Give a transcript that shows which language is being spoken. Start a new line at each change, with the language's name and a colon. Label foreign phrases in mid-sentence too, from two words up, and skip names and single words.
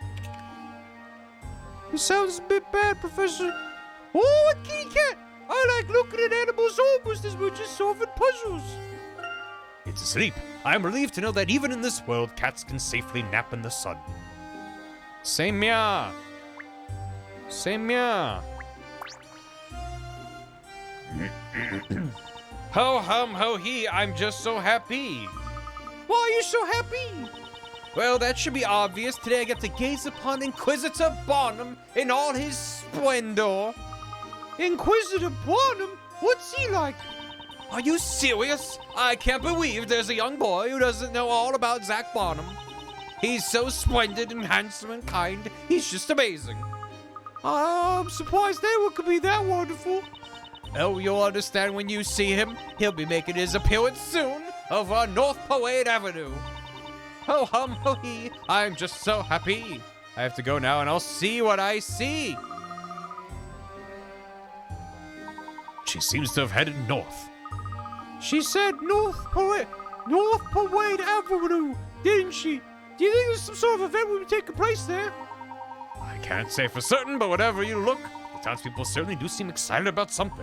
English: It sounds a bit bad, Professor. Oh, a kitty cat! I like looking at animals almost as much as solving puzzles. It's asleep. I am relieved to know that even in this world, cats can safely nap in the sun. Same ya. Ho hum ho he, I'm just so happy. Why are you so happy? Well, that should be obvious. Today I get to gaze upon Inquisitor Barnum in all his splendor. Inquisitor Barnum? What's he like? Are you serious? I can't believe there's a young boy who doesn't know all about Zach Barnum. He's so splendid and handsome and kind. He's just amazing. I'm surprised anyone could be that wonderful. Oh, you'll understand when you see him. He'll be making his appearance soon over North Parade Avenue. Ho hum ho hee, I'm just so happy. I have to go now and I'll see what I see. She seems to have headed north. She said North Parade Avenue, didn't she? Do you think there's some sort of event will be taking place there? I can't say for certain, but whatever you look, the townspeople certainly do seem excited about something.